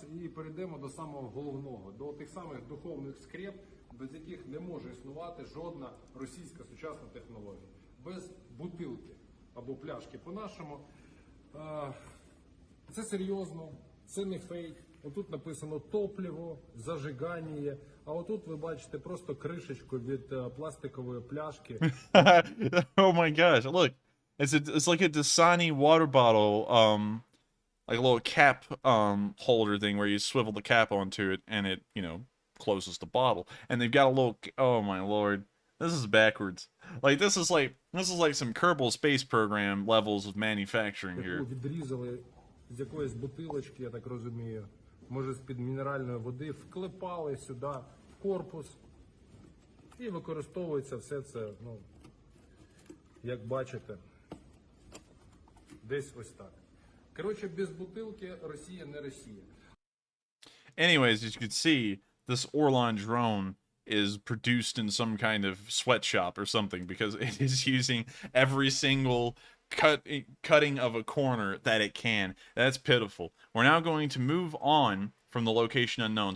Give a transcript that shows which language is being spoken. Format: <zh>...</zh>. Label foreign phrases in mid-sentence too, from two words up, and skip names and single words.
<uk>І перейдемо до самого головного, до тих самих духовних скреп, без яких не може існувати жодна російська сучасна технологія. Без бутилки або пляшки по-нашому. Це серйозно, це не фейк. Отут написано топливо, зажигання, а отут ви бачите просто кришечку від пластикової пляшки.</uk> <en>Oh my gosh, look. It's like a Dasani water bottle, like a little cap holder thing where you swivel the cap onto it and it, closes the bottle. And they've got a little, oh my lord. This is backwards. Like this is like some Kerbal Space Program levels of manufacturing here.</en> <uk>Відрізали з якоїсь бутилочки, я так розумію, може з-під мінеральної води, вклепали сюди в корпус і використовується все це, як бачите, десь ось так. Коротше, без бутилки Росія не Росія.</uk> <en>Anyways, as you can see, this Orlan drone is produced in some kind of sweatshop or something because it is using every single cutting of a corner that it can. That's pitiful. We're now going to move on from the location unknowns.</en>